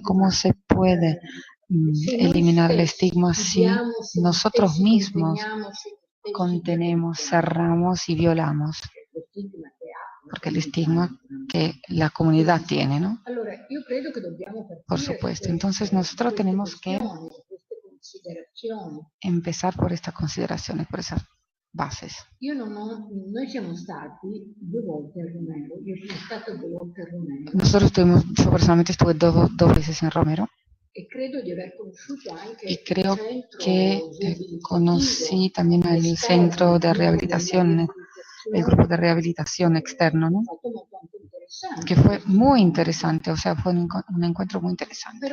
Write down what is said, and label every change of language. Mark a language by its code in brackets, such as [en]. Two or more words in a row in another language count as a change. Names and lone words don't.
[es] ¿Cómo se puede eliminar el estigma si nosotros mismos contenemos, cerramos y violamos? Porque el estigma que la comunidad tiene, ¿no? Por supuesto. Entonces nosotros tenemos que empezar por estas consideraciones, por esas bases. [it] Noi siamo stati 2 volte a Romero, io sono stata 2 volte a Romero. [es] Nosotros yo personalmente estuve dos veces en Romero. Y creo de haber conocido anche y creo que conocí también el centro de rehabilitación, el grupo de rehabilitación externo, ¿no? Que fue muy interesante, o sea, fue un encuentro muy interesante.